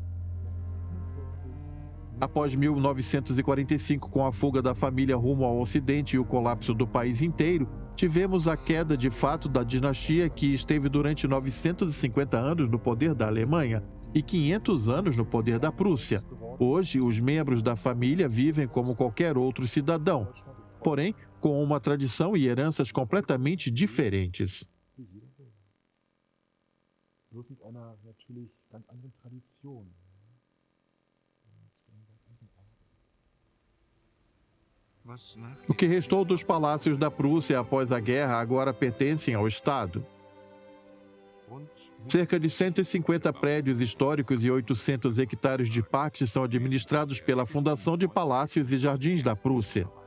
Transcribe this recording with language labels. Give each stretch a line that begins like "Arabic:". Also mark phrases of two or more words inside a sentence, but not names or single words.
Portuguese: Após 1945, com a fuga da família rumo ao Ocidente e o colapso do país inteiro, tivemos a queda de fato da dinastia que esteve durante 950 anos no poder da Alemanha e 500 anos no poder da Prússia. Hoje, os membros da família vivem como qualquer outro cidadão. Porém, com uma tradição e heranças completamente diferentes.
German: Bloß mit einer natürlich ganz anderen Tradition.
Portuguese: O que restou dos palácios da Prússia após a guerra agora pertencem ao Estado. Cerca de 150 prédios históricos e 800 hectares de parques são administrados pela Fundação de Palácios e Jardins da Prússia.